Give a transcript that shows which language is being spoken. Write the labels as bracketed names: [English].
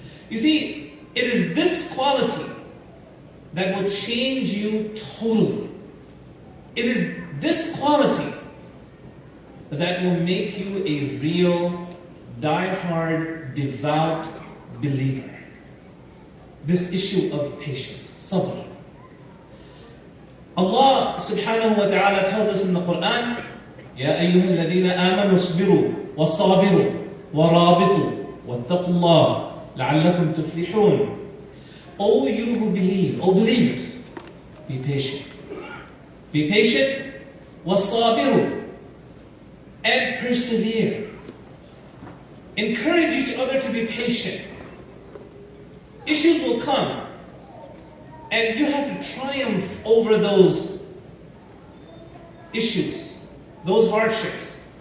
[English] You see, it is this quality that will change you totally. It is this quality that will make you a real, die-hard, devout believer. This issue of patience, sabr. Allah subhanahu wa ta'ala tells us in the Quran, [Arabic] يَا أَيُّهَا الَّذِينَ آمَنُوا اصْبِرُوا وَصَابِرُوا وَرَابِطُوا وَاتَّقُوا اللَّهَ لَعَلَّكُمْ تُفْلِحُونَ. [English] O you who believe, O believers, be patient. Be patient, وَصَابِرُوا, and persevere. Encourage each other to be patient. Issues will come, and you have to triumph over those issues, those hardships.